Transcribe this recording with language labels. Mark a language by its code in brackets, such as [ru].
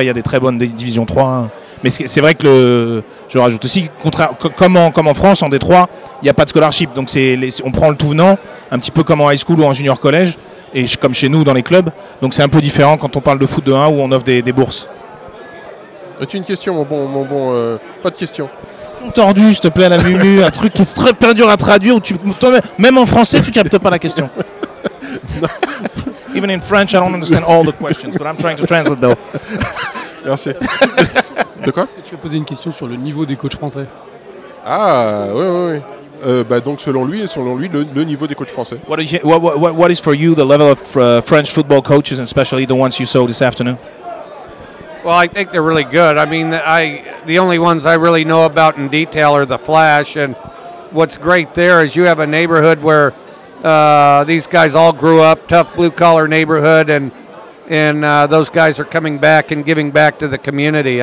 [fr] Après il y a des très bonnes divisions 3 hein. Mais c'est vrai que je rajoute aussi comme en France en D3 il n'y a pas de scholarship, donc on prend le tout venant un petit peu comme en high school ou en junior collège et comme chez nous dans les clubs, donc c'est un peu différent quand on parle de foot de 1 où on offre des bourses. As-tu une question, mon bon pas de question. Tordu, s'il te plaît, à la mumu, un truc qui est très dur à traduire, où même en français, tu captes pas la question. [en] Even in French, I don't understand all the questions, but I'm trying to translate though. [fr] Merci. De quoi? Tu as posé une question sur le niveau des coachs français. Ah, oui. Donc selon lui, le niveau des coachs français. [en] What is for you the level of French football coaches, and especially the ones you saw this afternoon? Well, I think they're really good. I mean, the only ones I really know about in detail are the Flash, and what's great there is you have a neighborhood where these guys all grew up, tough blue-collar neighborhood, and those guys are coming back and giving back to the community.